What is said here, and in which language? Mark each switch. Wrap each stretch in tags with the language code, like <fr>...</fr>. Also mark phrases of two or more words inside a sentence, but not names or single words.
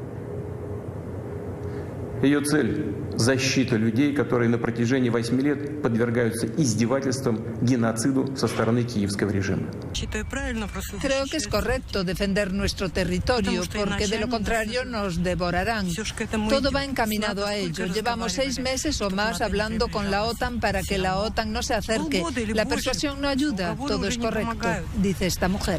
<ru>Ее цель – защита людей, которые на протяжении 8 лет подвергаются издевательствам, геноциду со стороны киевского режима.</ru> <es>Creo que es correcto defender nuestro territorio, porque de lo contrario nos devorarán. Todo va encaminado a ello. Llevamos 6 meses o más hablando con la OTAN para que la OTAN no se acerque. La persuasión no ayuda. Todo es correcto, dice esta mujer.</es>